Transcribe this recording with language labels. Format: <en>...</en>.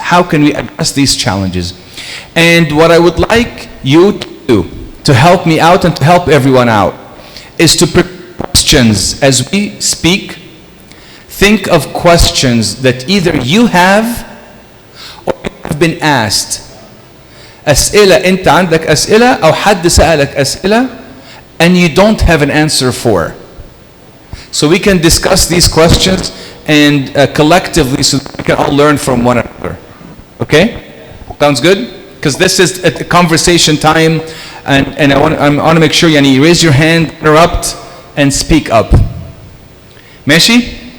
<en>How can we address these challenges? And what I would like you to do, to help me out and to help everyone out, is to prepare questions as we speak. Think of questions that either you have or have been asked.</en> <ar>أسئلة أنت عندك أسئلة أو حد سألك أسئلة</ar> <en>and you don't have an answer for. So we can discuss these questions and collectively, so we can all learn from one another. Okay? Sounds good? Because this is a conversation time, and I want to make sure you raise your hand, interrupt, and speak up. Meshi?</en>